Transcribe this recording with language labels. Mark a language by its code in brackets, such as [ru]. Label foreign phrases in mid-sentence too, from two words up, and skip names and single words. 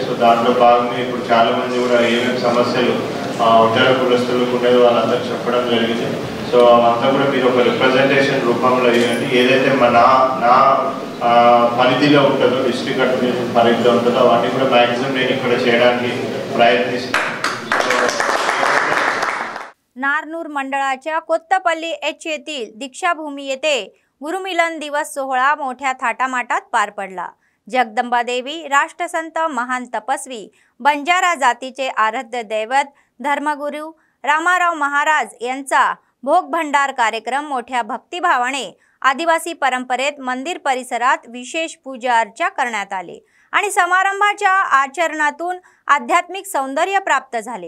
[te] సో దాంట్లో భాగంగా ఇప్పుడు చాలామంది కూడా ఏమేమి సమస్యలు ఒంటరి కులస్తులకు ఉండేది వాళ్ళందరూ చెప్పడం జరిగింది। సో అంతా కూడా మీరు ఒక రిప్రజెంటేషన్ రూపంలో ఇవ్వండి। ఏదైతే నా పరిధిలో ఉంటుందో [en] district administration [te] పరిధిలో ఉంటుందో అవన్నీ కూడా మ్యాక్సిమం నేను ఇక్కడ చేయడానికి ప్రయత్నిస్తాను। [mr] नारनूर मंडळाच्या कोत्तपल्ली एच येथील दीक्षाभूमी येथे गुरुमिलन दिवस सोहळा मोठ्या थाटामाटात पार पडला। जगदंबा देवी राष्ट्रसंत महान तपस्वी बंजारा जातीचे आराध्य दैवत धर्मगुरू रामाराव महाराज यांचा भोग भंडार कार्यक्रम मोठ्या भक्तिभावाने आदिवासी परंपरेत मंदिर परिसरात विशेष पूजा अर्चा करण्यात आले आणि समारंभाच्या आचरणातून आध्यात्मिक सौंदर्य प्राप्त झाले।